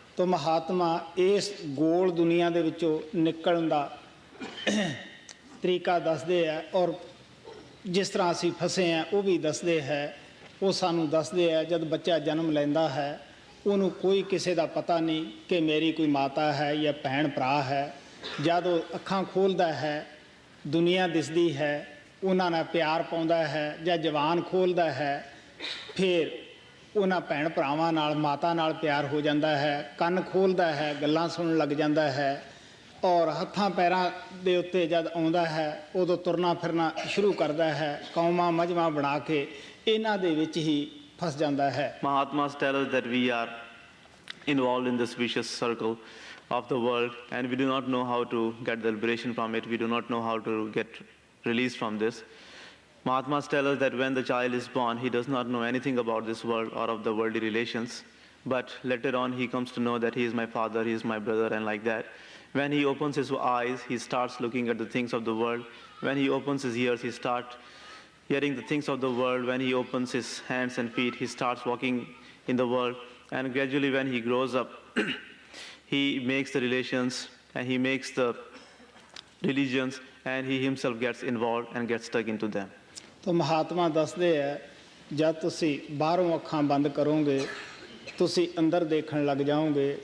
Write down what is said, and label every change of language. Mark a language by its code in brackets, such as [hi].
[pa] ਤੋ ਮਹਾਤਮਾ ਇਸ ਗੋਲ ਦੁਨੀਆ ਦੇ ਵਿੱਚੋਂ ਨਿਕਲਣ ਦਾ ਤਰੀਕਾ ਦੱਸਦੇ ਆ ਔਰ ਜਿਸ ਤਰ੍ਹਾਂ ਅਸੀਂ ਫਸੇ ਆ ਉਹ ਵੀ ਦੱਸਦੇ ਹੈ। ਉਹ ਸਾਨੂੰ ਦੱਸਦੇ ਆ ਜਦ ਬੱਚਾ ਜਨਮ ਲੈਂਦਾ ਹੈ ਉਹਨੂੰ ਕੋਈ ਕਿਸੇ ਦਾ ਪਤਾ ਨਹੀਂ ਕਿ ਮੇਰੀ ਕੋਈ ਮਾਤਾ ਹੈ ਜਾਂ ਭੈਣ ਭਰਾ ਹੈ। ਜਦ ਉਹ ਅੱਖਾਂ ਖੋਲ੍ਹਦਾ ਹੈ ਦੁਨੀਆ ਦਿਸਦੀ ਹੈ, ਉਹਨਾਂ ਨਾਲ ਪਿਆਰ ਪਾਉਂਦਾ ਹੈ ਜਾਂ ਜਵਾਨ ਖੋਲ੍ਹਦਾ ਹੈ, ਫਿਰ ਉਹਨਾਂ ਭੈਣ ਭਰਾਵਾਂ ਨਾਲ ਮਾਤਾ ਨਾਲ ਪਿਆਰ ਹੋ ਜਾਂਦਾ ਹੈ, ਕੰਨ ਖੋਲ੍ਹਦਾ ਹੈ, ਗੱਲਾਂ ਸੁਣਨ ਲੱਗ ਜਾਂਦਾ ਹੈ ਔਰ ਹੱਥਾਂ ਪੈਰਾਂ ਦੇ ਉੱਤੇ ਜਦ ਆਉਂਦਾ ਹੈ ਉਦੋਂ ਤੁਰਨਾ ਫਿਰਨਾ ਸ਼ੁਰੂ ਕਰਦਾ ਹੈ। ਕੌਮਾਂ ਮਜਮਾ ਬਣਾ ਕੇ ਇਹਨਾਂ ਦੇ ਵਿੱਚ ਹੀ ਫਸ ਜਾਂਦਾ ਹੈ। [en] Mahatmas tell us that we are involved in this vicious circle of the world and we do not know how to get the liberation from it. We do not know how to get released from this. Mahatmas tell us that when the child is born, he does not know anything about this world or of the worldly relations. But later on, he comes to know that he is my father, he is my brother, and like that. When he opens his eyes, he starts looking at the things of the world. When he opens his ears, he starts hearing the things of the world. When he opens his hands and feet, he starts walking in the world. And gradually, when he grows up, he makes the relations and he makes the religions and he himself gets involved and gets stuck into them. [pa] ਤੋ ਮਹਾਤਮਾ ਦੱਸਦੇ ਹੈ ਜਦ ਤੁਸੀਂ ਬਾਹਰੋਂ ਅੱਖਾਂ ਬੰਦ ਕਰੋਗੇ ਤੁਸੀਂ ਅੰਦਰ ਦੇਖਣ ਲੱਗ ਜਾਓਗੇ।